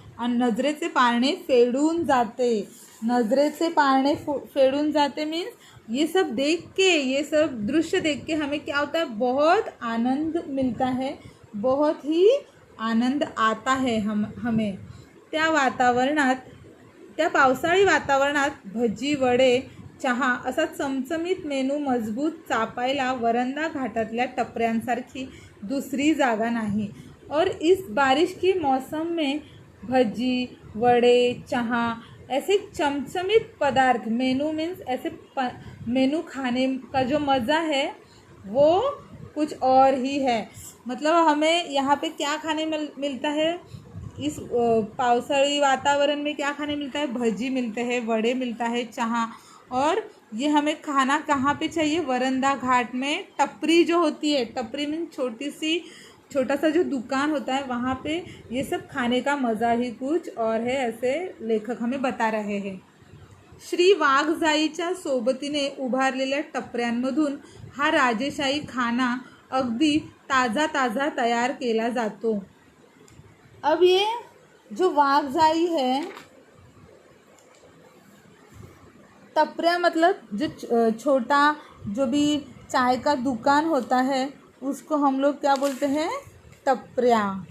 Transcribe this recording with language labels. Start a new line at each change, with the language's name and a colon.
Hindi: और
Marathi: नजरेचे पारणे फेडून जाते, नजरेचे पारणे फेडून जाते
Hindi: मीन्स ये सब देख के, ये सब दृश्य देख के हमें क्या होता है, बहुत आनंद मिलता है, बहुत ही आनंद आता है हमें.
Marathi: त्या वातावरणात, त्या पावसाळी वातावरणात भजी वडे चहा असा चमचमीत मेनू मजबूत चापायला वरंदा घाटातल्या टपऱ्यांसारखी दूसरी जागा नहीं।
Hindi: और इस बारिश की मौसम में भजी, वड़े, चहा ऐसे चमचमित पदार्थ, मेनू मीन्स ऐसे मेनू खाने का जो मज़ा है वो कुछ और ही है। मतलब हमें यहाँ पे क्या खाने मिलता है, इस पावसाळी वातावरण में क्या खाने मिलता है, भजी मिलते हैं, वड़े मिलता है, चहा। और ये हमें खाना कहाँ पे चाहिए, वरंदा घाट में। टपरी जो होती है, टपरी में छोटा सा जो दुकान होता है वहाँ पे ये सब खाने का मज़ा ही कुछ और है, ऐसे लेखक हमें बता रहे हैं।
Marathi: श्री वाघजाईच्या सोबतीने उभारलेल्या टपऱ्यांमधून हा राजेशाही खाना अगदी ताज़ा ताज़ा तयार केला जातो।
Hindi: अब ये जो वाघजाई है, टपरिया मतलब जो छोटा जो भी चाय का दुकान होता है उसको हम लोग क्या बोलते हैं, टपरिया।